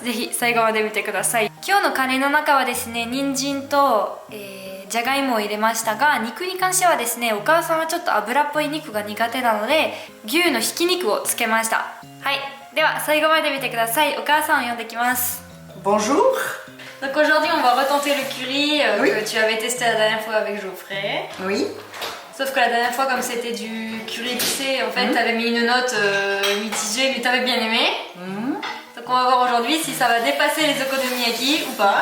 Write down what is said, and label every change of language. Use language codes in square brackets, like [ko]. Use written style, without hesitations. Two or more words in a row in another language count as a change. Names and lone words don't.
[ja] ぜひ最後まで見てください。今日のカレーの中はですね、人参と、じゃがいもを入れましたが、肉に関してはですね、お母さんはちょっと油っぽい肉が苦手なので牛のひき肉をつけました。はい、では最後まで見てください。お母さんを呼んできます。 [fr] Bonjour. Donc aujourd'hui on va retenter le curry Oui. que tu avais testé la dernière fois avec Geoffrey. Oui. Sauf que la dernière fois, comme c'était du curry épicé, en fait, t'avais mis une note mitigée, mais t'avais bien aimé. Donc on va voir aujourd'hui si ça va dépasser les okonomiyaki ou pas.